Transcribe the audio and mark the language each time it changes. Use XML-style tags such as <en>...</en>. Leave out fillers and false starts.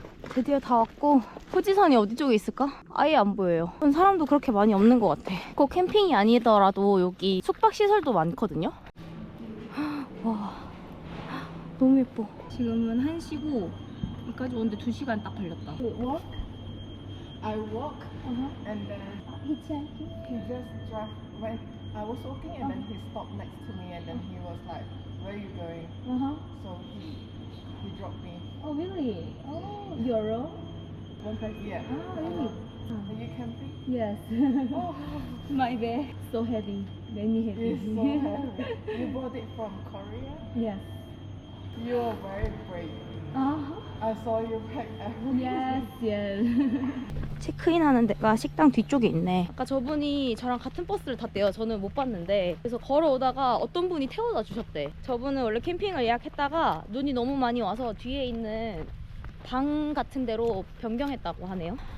<ko>드디어 다 왔고 후지산이 어디 쪽에 있을까? 아예 안 보여요. 사람도 그렇게 많이 없는 것 같아. 꼭 캠핑이 아니더라도 여기 숙박시설도 많거든요. 와, 너무 예뻐. 지금은 1시고 여기까지 오는데 2시간 딱 걸렸다.</ko> <en>Walk. I walk Uh-huh. and then he just drive when I was walking and then he stopped next to me and then he was like, "Where are you going?" Uh-huh. So he dropped me. Oh really? Oh, you're alone? One person? Yeah. Ah, really? Are you camping? Yes. Oh, My bag so heavy. Many heavy. it's so heavy. You bought it from Korea? Yes. You are very brave. Uh-huh. I saw you pack everything. Yes, yes.</en> <ko>체크인 하는 데가 식당 뒤쪽에 있네. 아까 저분이 저랑 같은 버스를 탔대요. 저는 못 봤는데. 그래서 걸어오다가 어떤 분이 태워다 주셨대. 저분은 원래 캠핑을 예약했다가 눈이 너무 많이 와서 뒤에 있는 방 같은 데로 변경했다고 하네요.</ko>